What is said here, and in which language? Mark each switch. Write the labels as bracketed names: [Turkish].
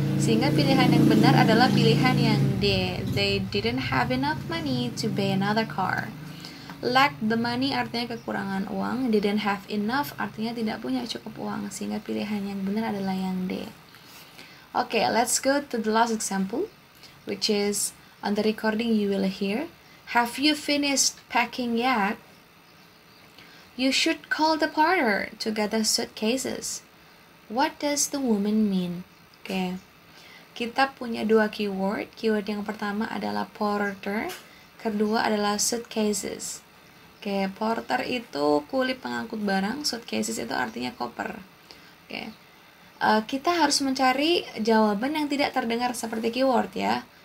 [Indonesian] Sehingga pilihan yang benar adalah pilihan yang D. [English] They didn't have enough money to buy another car. Lacked the money [Indonesian] artinya kekurangan uang. [English] Didn't have enough [Indonesian] artinya tidak punya cukup uang. Sehingga pilihan yang benar adalah yang D. [English] Okay, let's go to the last example, which is on the recording you will hear, have you finished packing yet? You should call the porter to get the suitcases. What does the woman mean? [Indonesian] Oke, kita punya dua keyword. Keyword yang pertama adalah porter, kedua adalah suitcases. Oke, porter itu kulit pengangkut barang, suitcases itu artinya koper. Oke, kita harus mencari jawaban yang tidak terdengar seperti keyword ya.